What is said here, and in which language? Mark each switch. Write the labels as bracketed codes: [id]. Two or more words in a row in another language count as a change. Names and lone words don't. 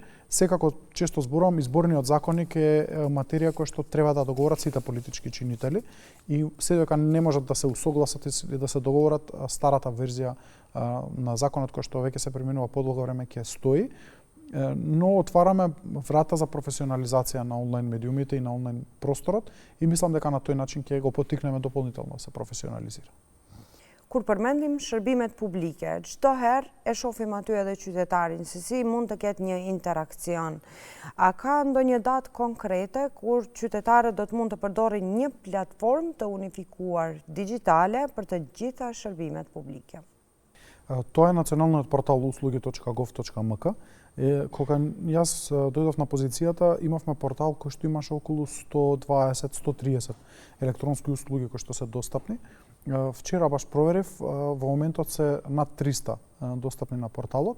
[mk] Секако често зборувам, изборниот законник е материја која што треба да договорат сите политички чинители и се дека не можат да се усогласат или да се договорат, старата верзија на законот кој што веќе се преминува подолго време ќе стои, но отвараме врата за професионализација на онлайн медиумите и на онлайн просторот и мислам дека на тој начин ќе го поттикнеме дополнително да се професионализира. [sq] Kur përmendim shërbimet publike, çdo herë e shohim aty edhe qytetarin se si mund të ketë një interakcion. A ka ndonjë datë konkrete kur qytetarët do të mund të përdorin një platformë të unifikuar digjitale për të gjitha shërbimet publike? [mk] Тоа е националниот портал услуги.gov.mk. Кога јас дојдов на позицијата, имавме портал кој што имаше околу 120-130 електронски услуги кои што се достапни. Вчера баш проверив, во моментот се над 300 достапни на порталот.